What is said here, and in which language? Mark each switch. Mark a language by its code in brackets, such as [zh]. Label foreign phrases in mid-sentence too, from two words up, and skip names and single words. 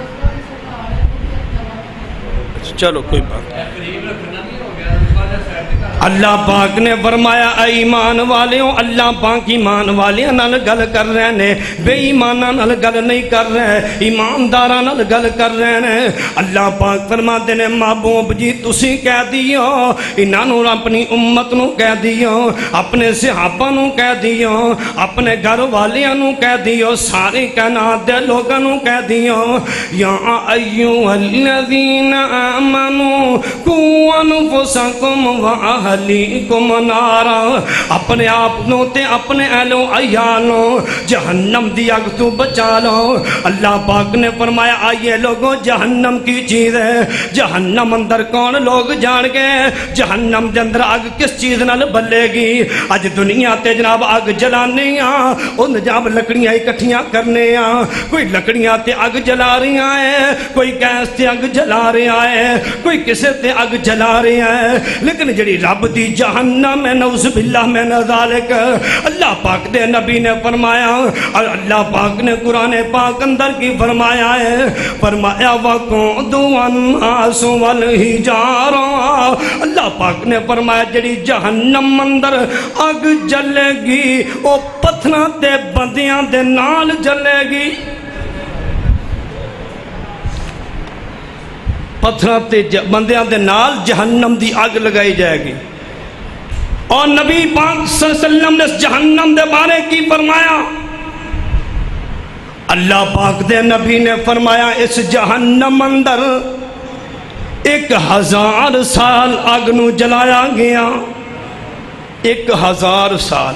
[pa] چلو کوئی بات [ur] اللہ پاک نے فرمایا اے ایمان والیوں، [pa] اللہ پاک ایمان والیاں نال گل کر رہے نے، بے ایماناں نال گل نہیں کر رہے، ایمانداراں نال گل کر رہے نے۔ اللہ پاک فرماتے نے محبوب جی تسی کہہ دیو، انہاں نوں اپنی امت نوں کہہ دیو، اپنے صحابہ نوں کہہ دیو، اپنے گھر والیاں نوں کہہ دیو، ساری کائنات دے لوگاں نوں کہہ دیو، [ar] یا ایھا الذین آمنوا قوا انفسکم واہلیکم نارا، [pa] اپنے آپ نوں تے اپنے اہل و عیال نوں جہنم دی اگ تو بچا لو۔ [ur] اللہ پاک نے فرمایا آئیے لوگوں، جہنم کی چیز ہے، [pa] جہنم اندر کون لوگ جان گے، جہنم دے اندر اگ کس چیز نال بلے گی؟ اج دنیا تے جناب اگ جلانے ہاں، ان جاب لکڑیاں اکٹھیاں کرنے ہاں، کوئی لکڑیاں تے اگ جلا رہی ہے، کوئی گیس تے اگ جلا رہا ہے، کوئی کسے تے اگ جلا رہا ہے، لیکن جڑی رب دی جہنم ہے [ar] نعوذ باللہ من ذالک، [pa] اللہ پاک دے نبی نے فرمایا، اور اللہ پاک نے قرآن پاک اندر کی فرمایا ہے، فرمایا [ar] وَقُودُهَا النَّاسُ وَالْحِجَارَةُ، [pa] اللہ پاک نے فرمایا جڑی جہنم اندر اگ جلے گی وہ پتھراں تے بندیاں دے نال جلے گی، پتھراں تے بندیاں دے نال جہنم دی اگ لگائی جائے گی۔ اور نبی پاک [ar] صلی اللہ علیہ وسلم [pa] نے اس جہنم دے بارے کی فرمایا، اللہ پاک دے نبی نے فرمایا اس جہنم اندر 1000 سال اگ نو جلایا گیا، 1000 سال۔